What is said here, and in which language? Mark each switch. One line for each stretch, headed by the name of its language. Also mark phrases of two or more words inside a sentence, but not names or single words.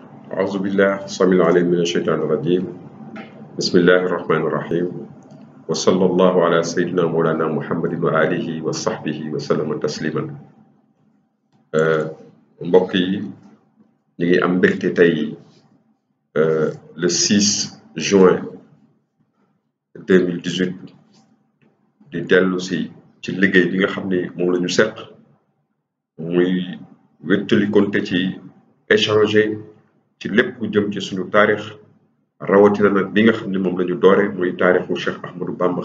Arabic: أعوذ بالله السميع العليم من الشيطان الرجيم بسم الله الرحمن الرحيم وصلى الله على سيدنا مولانا محمد وآله وصحبه وسلم تسليما
Wolof: mbokk yi ñu ngi am mbégte tey le 6 juin 2018 di dellu si ci liggéey bi nga xam ne moom la ñu seq muy wéttali konte ci échanger ci lépp lu jëm ci suñu taarix rawatina nag bi nga xam ne moom la ñu doore muy taarixu Cheikh Ahmadou Bamba